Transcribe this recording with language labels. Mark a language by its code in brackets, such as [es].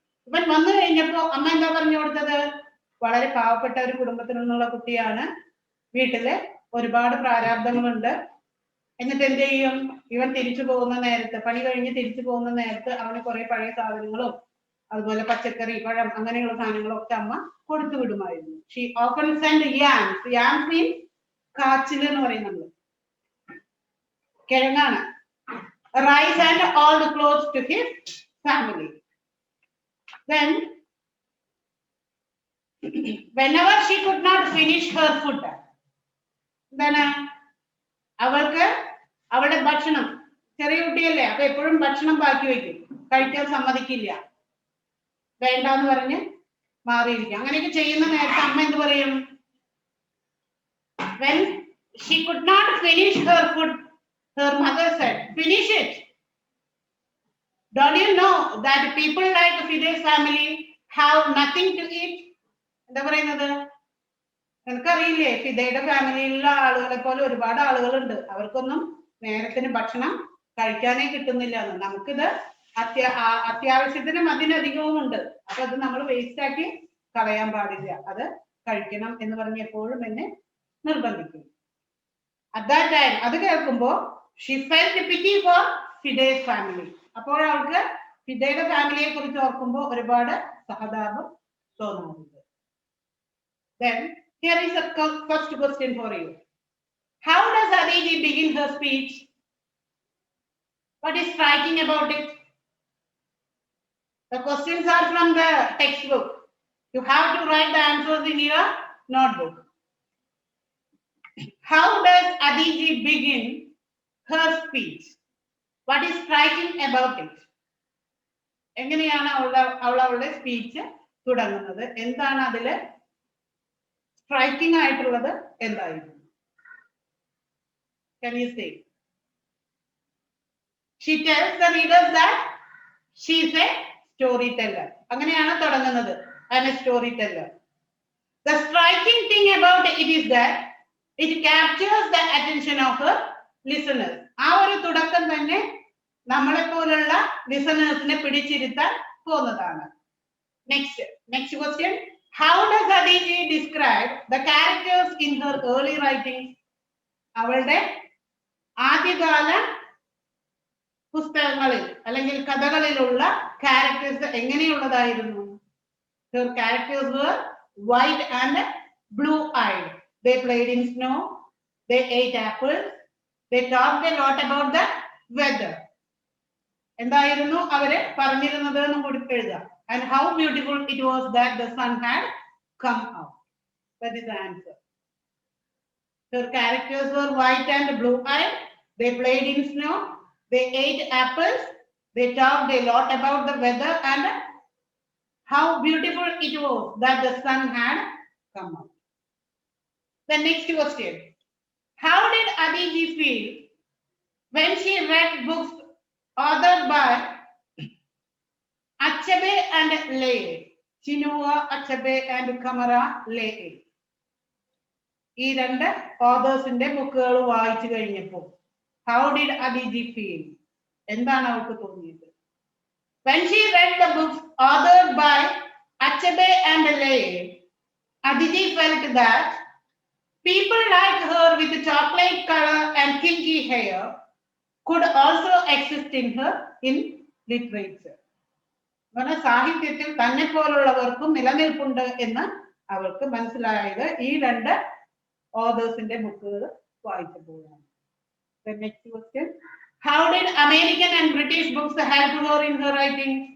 [ml] ഇവൻ വന്നു കഴിഞ്ഞപ്പോ അമ്മ എന്താ പറഞ്ഞു കൊടുത്തത്? വളരെ പാവപ്പെട്ട ഒരു കുടുംബത്തിൽ നിന്നുള്ള കുട്ടിയാണ്, വീട്ടില് ഒരുപാട് പ്രാരാബ്ദങ്ങളുണ്ട്. എന്നിട്ട് എന്ത് ചെയ്യും? ഇവൻ തിരിച്ചു പോകുന്ന നേരത്ത്, പണി കഴിഞ്ഞ് തിരിച്ചു പോകുന്ന നേരത്ത് അവന് കുറെ പഴയ സാധനങ്ങളും അതുപോലെ പച്ചക്കറി, പഴം അങ്ങനെയുള്ള സാധനങ്ങളും ഒക്കെ അമ്മ കൊടുത്തു വിടുമായിരുന്നു. [en] She often sent yams. Yams means [ml] കാച്ചിൽ എന്ന് പറയുന്നത് കിഴങ്ങാണ്. [en] rice and old clothes to his family. Then, whenever she could not finish her food, then [ml] അവൾക്ക് അവളുടെ ഭക്ഷണം, ചെറിയ കുട്ടിയല്ലേ, അപ്പൊ എപ്പോഴും ഭക്ഷണം ബാക്കി വയ്ക്കും, കഴിക്കാൻ സമ്മതിക്കില്ല, വേണ്ടാന്ന് പറഞ്ഞ് മാറിയിരിക്കും. അങ്ങനെയൊക്കെ ചെയ്യുന്ന നേരത്തെ അമ്മ എന്ത് പറയും? [en] When she could not finish her food, her mother said, finish it. Don't you know that people like Fide's family have nothing to eat? [ml] എന്താ പറയുന്നത്? നിനക്കറിയില്ലേ, ഫിദയുടെ ഫാമിലിയിലുള്ള ആളുകളെ പോലെ ഒരുപാട് ആളുകളുണ്ട്, അവർക്കൊന്നും നേരത്തിന് ഭക്ഷണം കഴിക്കാനേ കിട്ടുന്നില്ല എന്ന്. നമുക്കിത് അത്യാവശ്യത്തിനും അതിനധികവും ഉണ്ട്. അപ്പൊ അത് നമ്മൾ വേസ്റ്റ് ആക്കി കളയാൻ പാടില്ല, അത് കഴിക്കണം എന്ന് പറഞ്ഞ് എപ്പോഴും എന്നെ നിർബന്ധിക്കും. [en] At that time, [ml] അത് കേൾക്കുമ്പോ [en] she felt pity for Fide's family. [ml] അപ്പോൾ അവൾക്ക് ഫിദയുടെ ഫാമിലിയെ കുറിച്ച് ഓർക്കുമ്പോൾ ഒരുപാട് സഹതാപം തോന്നാറുണ്ട്. [en] Then here is a first question for you. How does Aditi begin her speech? What is striking about it? The questions are from the textbook. You have to write the answers in your notebook. How does Aditi begin her speech? What is striking about it? [ml] എങ്ങനെയാണ് അവളുടെ speech തുടങ്ങുന്നത്? എന്താണ് അതില് striking ആയിട്ടുള്ളത്? എന്തായിരുന്നു? [en] Can you say? She tells the readers that she is a storyteller. [ml] അങ്ങനെയാണ് തുടങ്ങുന്നത്. [en] I am a storyteller. The striking thing about it is that it captures the attention of her listeners. [ml] ആ ഒരു തുടക്കം തന്നെ നമ്മളെ പോലുള്ള ലിസണേഴ്സിനെ പിടിച്ചിരുത്താൻ പോകുന്നതാണ്. [en] Next question. How does Aditi describe the characters in her early writings? [ml] അവളുടെ ആദ്യകാല പുസ്തകങ്ങളിൽ അല്ലെങ്കിൽ കഥകളിലുള്ള characters എങ്ങനെയുള്ളതായിരുന്നു? [en] Her characters were white and blue-eyed. They played in snow. They ate apples. They talked a lot about the weather. [ml] എന്തായിരുന്നു അവര് പറഞ്ഞിരുന്നത് എന്നും കൂടി എഴുതുക. [en] And how beautiful it was that the sun had come out. That is the answer. Her characters were white and blue-eyed. They played in snow. They ate apples. They talked a lot about the weather and how beautiful it was that the sun had come out. The next question. How did Aditi feel when she read books authored by Achabe and Leye? Chinua Achebe and Kamara Leye. [ml] ഈ രണ്ട് ഓതേഴ്സിന്റെ ബുക്കുകൾ വായിച്ചു കഴിഞ്ഞപ്പോൾ [en] how did Aditi feel? [ml] എന്താണ് അവൾക്ക് തോന്നിയത്? [en] When she read the books authored by Achebe and Leye, Aditi felt that people like her with chocolate color and kinky hair could also exist in her in literature. [ml] സാഹിത്യത്തിൽ തന്നെ പോലുള്ളവർക്കും നിലനിൽപ്പുണ്ട് എന്ന് അവൾക്ക് മനസ്സിലായത് ഈ രണ്ട് ഓതേഴ്സിന്റെ ബുക്കുകൾ വായിച്ചപ്പോഴാണ്. [en] The next question. How did American and British books help her in her writing?